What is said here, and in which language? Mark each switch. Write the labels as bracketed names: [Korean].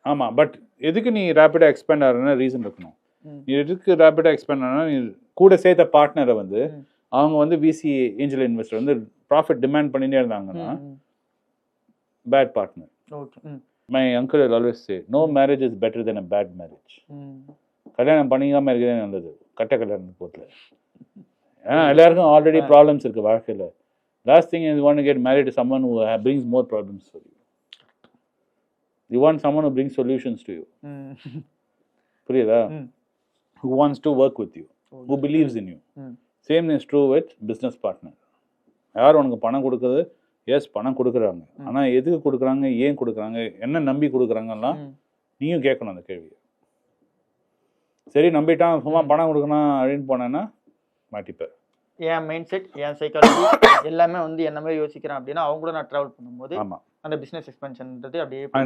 [Tamil] ஆமாம், பட் எதுக்கு நீ ரேபிடாக எக்ஸ்பெண்ட் ஆகிறதுனா ரீசன் இருக்கணும். நீ எதுக்கு ரேபிடாக எக்ஸ்பெண்ட் ஆனால் நீ கூட சேர்த்த பார்ட்னரை வந்து அவங்க வந்து விசி ஏஞ்சல் இன்வெஸ்டர் வந்து ப்ராஃபிட் டிமாண்ட் பண்ணிட்டே இருந்தாங்கன்னா bad partner. Okay. [English] My uncle always say no marriage is better then a bad marriage. [Tamil] கல்யாணம் பண்ணிக்காமல் இருக்கிறதே நல்லது கட்ட கல்யாணம் போட்டில். ஏன்னா எல்லாருக்கும் ஆல்ரெடி ப்ராப்ளம்ஸ் இருக்குது வாழ்க்கையில். [English] Last thing you want to get married to someone who brings more problems for you. You want someone who brings solutions to you. [Tamil] புரியுதா? [English] Who wants to work with you, who believes in you. Same is true with business partner. [Tamil] யார் உனக்கு பணம் கொடுக்குறது? S, பணம் கொடுக்குறாங்க. ஆனால் எதுக்கு கொடுக்குறாங்க, ஏன் கொடுக்குறாங்க, என்ன நம்பி கொடுக்குறாங்கலாம் நீயும் கேட்கணும் அந்த கேள்வியை. சரி நம்பிட்டான் சும்மா பணம் கொடுக்கணும் அப்படின்னு போனேன்னா மாட்டிப்பேன். என் மைண்ட் செட், என் சைக்காலஜி எல்லாமே வந்து என்ன மாதிரி யோசிக்கிறேன் அப்படின்னா அவங்க கூட நான் ட்ராவல் பண்ணும்போது அந்த பிஸ்னஸ் எக்ஸ்பென்ஷன்ன்றது அப்படியே.